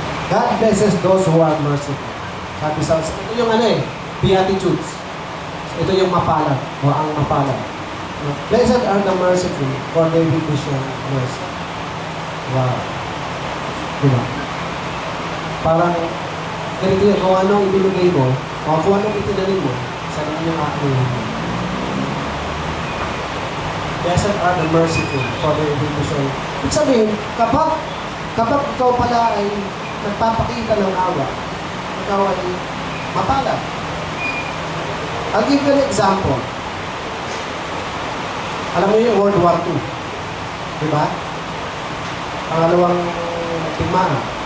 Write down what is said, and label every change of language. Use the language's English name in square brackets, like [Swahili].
[English] God blesses those who are merciful. [Filipino] Sabi sa ito yung Beatitudes. Ito yung mapalad o ang mapalad. [English] Blessed are the merciful, for they will be shown mercy. Wow. Diba? [Filipino] Parang, ganito yun, kung anong ibinigay mo, o kung anong itinanin mo, sa inyong aking. [English] Blessed are the merciful, for they will be shown. [Filipino] Ibig sabihin, kapag ikaw pala ay nagpapakita ng awa, ikaw ay mapalad. [English] I'll give you an example. [Filipino] Alam mo yung World War II? Diba? Pangalawang digmaan.